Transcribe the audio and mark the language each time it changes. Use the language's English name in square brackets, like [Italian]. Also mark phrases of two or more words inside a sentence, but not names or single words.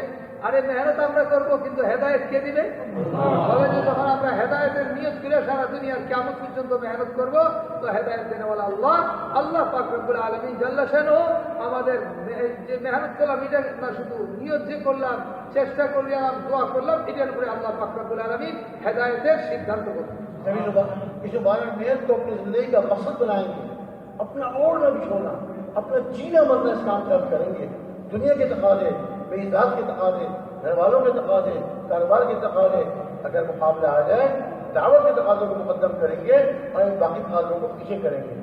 [Bangla] আরে মেহনত আমরা করবো, কিন্তু হেদায়েত কে দিবে? বলে যে যখন আমরা হেদায়েতের নিয়ত করে সারা দুনিয়ার কিয়ামত পর্যন্ত মেহনত করব, তো হেদায়েত দেনেওয়ালা আল্লাহ পাক [Arabic] رب العالمين جل شانه [Bangla] আমাদের যে মেহনত করলাম এটা না, শুধু নিয়ত যে করলাম, চেষ্টা করলাম, দোয়া করলাম, এটার উপরে আল্লাহ পাক [Arabic] رب العالمين [Bangla] হেদায়েতের সিদ্ধান্ত করবেন. [Urdu] اس مبارک محنت کو اپنی زندگی کا مقصد بنائیں گے, اپنا اوڑھنا بچھونا, اپنا جینا مرنا اس کام کر کریں گے. دنیا کے تقاضے, بے ذات کے تقاضے, گھر والوں کے تقاضے, کاروبار کے تقاضے اگر مقابلہ آ جائے, دعوت کے تقاضوں کو مقدم کریں گے اور ان باقی تقاضوں کو پیچھے کریں گے.